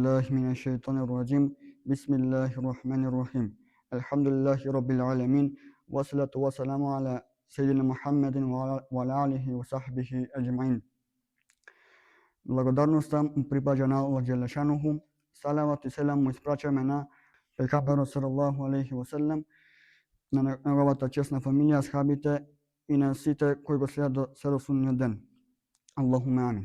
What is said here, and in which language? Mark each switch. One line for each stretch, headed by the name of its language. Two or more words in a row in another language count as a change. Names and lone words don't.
Arabic: من الشيطان الرجيم بسم الله الرحمن الرحيم الحمد لله رب العالمين والصلاة والسلام على سيدنا محمد وعلى آله وصحبه أجمعين.
Macedonian: Благодарноста му припаѓа на Аллах Джелешануху. Салават и селам му испрачаме на пегамберот
Arabic: صلى الله عليه وسلم,
Macedonian: на неговата чесна фамилија, асхабите и на сите кои го следат се до судниот ден.
Arabic: اللهم آمين.